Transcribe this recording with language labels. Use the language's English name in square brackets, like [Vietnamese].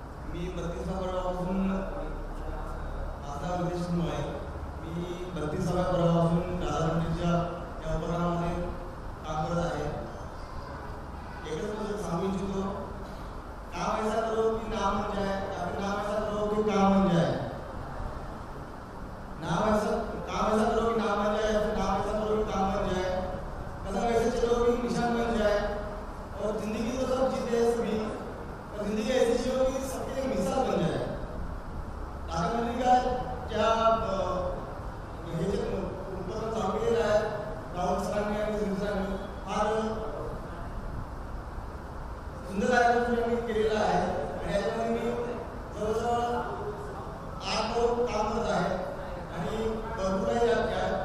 [Marathi] मी 32 वर्षापासून माझा उद्देश आहे. मी 32 वर्षापासून राजा मंडळीच्या या उपक्रमामध्ये काम करत आहे. एकच गोष्ट सांगू इच्छितो, [Hindi] काम ऐसा करो की नाम बन जाए, या फिर नाम ऐसा करो कि काम बन जाए. काम ऐसा करो कि नाम बन जाए, या फिर नाम ऐसा करो कि काम बन जाए. कदम ऐसे चलो कि निशान बन जाए. और जिंदगी तो सब जीते हैं सभी, और जिंदगी ऐसी जियो कि सबके लिए मिसाल बन जाए. [Marathi] राजा मंडळी का क्या हे जे उपक्रम चालू केलेला आहे राहुल सरांनी आणि सुनील सरांनी, फार सुंदर आयोजन केलेलं आहे. आणि याच्यामध्ये मी जवळजवळ 8 लोक काम करत आहे आणि भरपूर आहे.